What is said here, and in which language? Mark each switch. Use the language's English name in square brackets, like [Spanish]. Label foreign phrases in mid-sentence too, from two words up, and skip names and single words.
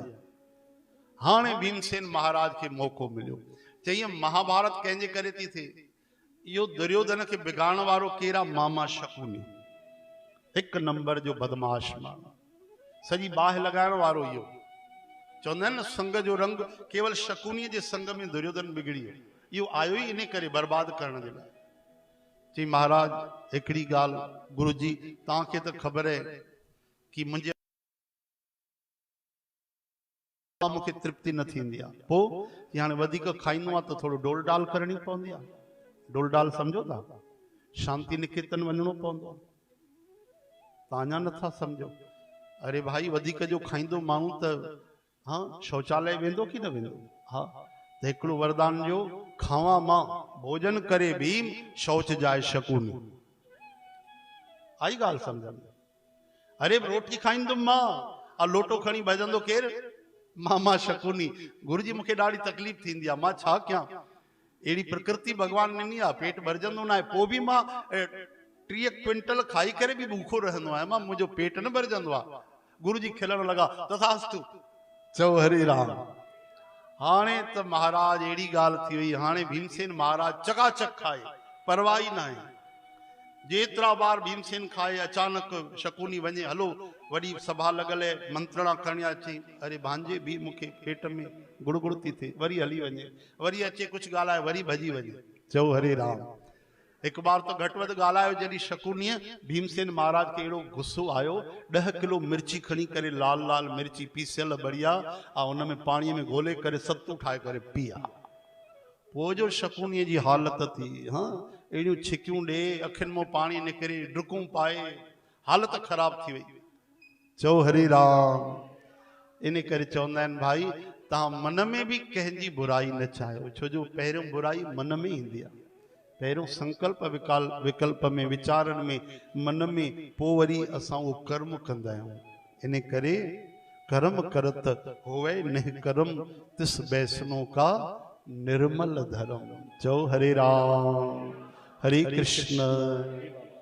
[Sindhi] हाणे भीमसेन महाराज खे मौक़ो मिलियो। चईं महाभारत कंहिंजे करे थी थिए? इहो दुर्योधन खे बिगाड़ण वारो केरु आहे? मामा शकुनी, हिकु नंबर जो बदमाश माण्हू, सॼी बाहि लॻाइण वारो। इहो चवंदा आहिनि न संग जो रंग, केवल शकुनीअ जे संग में दुर्योधन बिगड़ी वियो। इहो आयो ई इन करे बर्बाद करण जे लाइ। चई महाराज हिकिड़ी ॻाल्हि, गुरु जी तव्हांखे त ख़बर आहे कि मुंहिंजे मूंखे तृप्ति न थींदी आहे, पोइ हाणे वधीक खाईंदो आहे त थोरो डोल डाल करणी पवंदी आहे। डोल डाल सम्झो था? शांति निकेतन वञिणो पवंदो आहे। तव्हां अञा नथा सम्झो? अरे भाई वधीक जो खाईंदो माण्हू त हाँ शौचालय वेंदो कि न वेंदो? हाँ, त हिकिड़ो वरदान जो, खावां मां भोजन करे भीम, शौच जाए शकुनी। आई ॻाल्हि सम्झ में? अरे रोटी खाईंदुमि मां, आ लोटो खणी भॼंदो केरु? मामा शकुनी। गुरु जी मूंखे ॾाढी तकलीफ़ थींदी आहे, मां छा कयां? अहिड़ी प्रकृति भगवान ॾिनी आहे, पेट भरजंदो न आहे, पोइ बि मां 30 क्विंटल खाई करे बि भूखो रहंदो आहियां, मां मुंहिंजो पेट न भरजंदो आहे। गुरु जी खिलण लॻा, तथास्तु, चओ हरे राम। हाणे त महाराज अहिड़ी ॻाल्हि थी वई, हाणे भीमसेन महाराज चकाचक खाए, परवाह ई न आहे। जेतिरा बार भीमसेन खाए, अचानक शकुनी वञे, हलो वॾी सभा लॻल आहे, मंत्रणा करणी अचे, अरे भांजे बि मूंखे पेट में गुड़गुड़ थी थिए, वरी हली वञे, वरी अचे कुझु ॻाल्हाए, वरी भॼी वञे। चओ हरे राम। हिकु बार तो घटि वधि ॻाल्हायो, जॾहिं शकुनीअ भीमसेन महाराज खे अहिड़ो गुस्सो आयो, 10 किलो मिर्ची खणी करे, लाल लाल मिर्ची पीसियल बढ़िया, ऐं हुन में पाणीअ में घोले करे सत्तू ठाहे करे पिया। पोइ जो शकुनीअ जी हालत थी, हाँ अहिड़ियूं छिकियूं ॾे, अखियुनि मां पाणी निकिरे, डुकूं पाए, हालत ख़राब थी वई। चओ हरे राम। इन करे चवंदा आहिनि भाई, तव्हां मन में भी कंहिंजी बुराई न चाहियो, छो जो पहिरियों बुराई मन में ईंदी आहे। पहिरियों संकल्प विकल्प में वीचारनि में मन में, पोइ वरी असां उहो कर्म कंदा आहियूं। [Hindi] इन करे कर्म करत होवे न कर्म तिस बैसनो का निर्मल धर्म। [Sindhi] चओ हरे राम हरे कृष्ण